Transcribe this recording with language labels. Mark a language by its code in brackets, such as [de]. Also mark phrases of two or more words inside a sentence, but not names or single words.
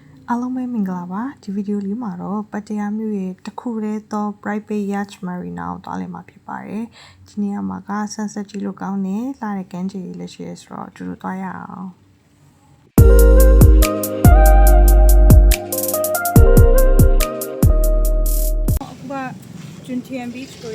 [my] အားလုံးပဲမင်္ဂလာပါဒီဗီဒီယိုလေးမှာတော့ပတ္တရားမြို့ရဲ့တစ်ခုတည်းသော [en] private yacht marina [my] ကိုသွားလည်မှာဖြစ်ပါတယ်ဒီနေရာမှာက sunset ကြည့်လို့ကောင်းတယ်လှတဲ့ကမ်းခြေလေးလည်းရှိရဆိုတော့အတူတူသွားရအောင်အခုက Juntian Beach ကို